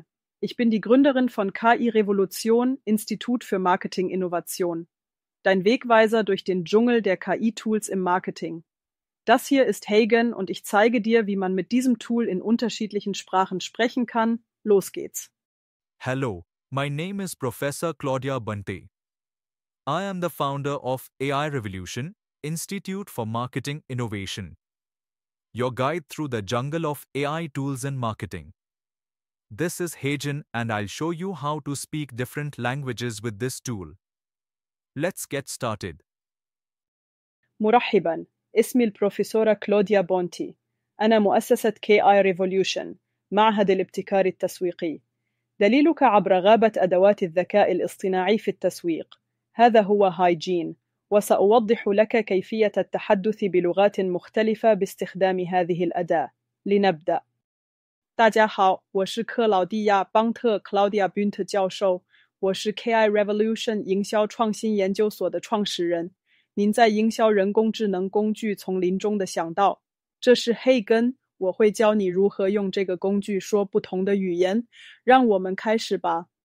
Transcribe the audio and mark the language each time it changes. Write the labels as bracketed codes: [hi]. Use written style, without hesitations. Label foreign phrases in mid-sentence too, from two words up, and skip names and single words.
[de] Ich bin die Gründerin von KI Revolution, Institut für Marketing-Innovation. Dein Wegweiser durch den Dschungel der KI-Tools im Marketing. Das hier ist Hagen und ich zeige dir, wie man mit diesem Tool in unterschiedlichen Sprachen sprechen kann. Los geht's. [en] Hello, my name is Professor Claudia Bunte. I am the founder of AI Revolution, Institute for Marketing Innovation, your guide through the jungle of AI tools in marketing. This is Hagen and I'll show you how to speak different languages with this tool. Let's get started. [ar] مرحبا، اسمي البروفيسورة كلوديا بونتي. أنا مؤسسة KI Revolution، معهد الابتكار التسويقي. دليلك عبر غابة أدوات الذكاء الاصطناعي في التسويق. هذا هو هايجين، وسأوضح لك كيفية التحدث بلغات مختلفة باستخدام هذه الأداة. لنبدأ. [zh] 大家好，我是克劳蒂亚·邦特 （Claudia Bunte） 教授，我是 KI Revolution 营销创新研究所的创始人。您在营销人工智能工具丛林中的想到，这是黑根，我会教你如何用这个工具说不同的语言。让我们开始吧。